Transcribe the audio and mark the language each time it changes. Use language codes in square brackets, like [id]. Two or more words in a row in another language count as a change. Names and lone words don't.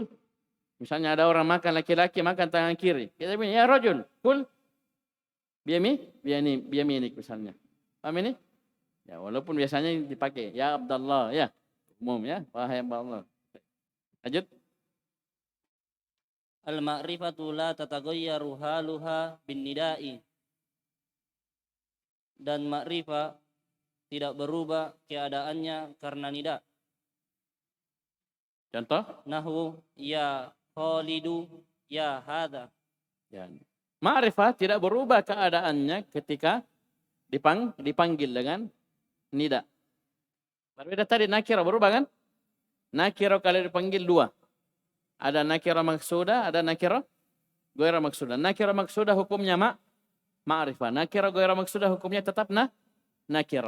[id] Misalnya ada orang makan, laki-laki makan tangan kiri. Kita bilang, [ar] يا رجل كل. [id] Biyaminik misalnya. Paham ini? Ya, walaupun biasanya dipakai. [ar] يا عبد الله, [id] ya. Umum ya. Wahai Abdullah. Lanjut. [ar] المعرفة لا تتغير حالها بالنداء. [id] Dan ma'rifah tidak berubah keadaannya karena nida. Contoh? [ar] نحو يا خالد يا هذا. [id] Ya. Ma'rifah tidak berubah keadaannya ketika dipanggil dengan nida. Berbeda tadi nakirah berubah kan? Nakirah kalau dipanggil dua. Ada [ar] نكرة مقصودة, [id] ada [ar] نكرة غير مقصودة. نكرة مقصودة [id] hukumnya ma'rifah. [ar] نكرة غير مقصودة [id] hukumnya tetap nakirah.